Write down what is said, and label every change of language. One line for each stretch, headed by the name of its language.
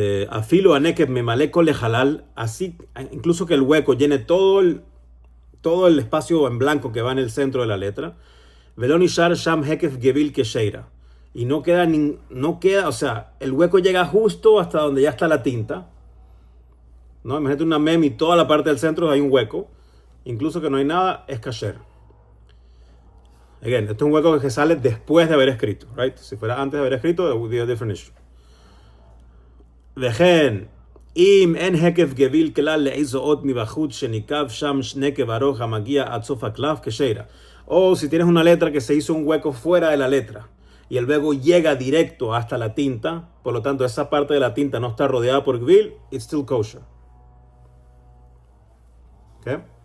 Hebrew: afilo anekev memaleko lejalal,
Spanish: así incluso que el hueco llene todo el espacio en blanco que va en el centro de la letra,
Hebrew: velonishar sham hekef gevil kesheira,
Spanish: y no queda, o sea, el hueco llega justo hasta donde ya está la tinta, ¿no? Imagínate una mem y toda la parte del centro hay un hueco, incluso que no hay nada, es kasher. Again, esto es un hueco que sale después de haber escrito, right? Si fuera antes de haber escrito,
English: it would be a different issue.
Hebrew: וכן, אם אין הקף גביל כלל לאיזו אות מבחוץ שניקב שם נקב ארוך המגיע עד סוף הקלף כשיירה.
Spanish: O si tienes una letra que se hizo un hueco fuera de la letra y el hueco llega directo hasta la tinta, por lo tanto esa parte de la tinta no está rodeada por gvil,
English: it's still kosher.
Spanish: ¿Okay?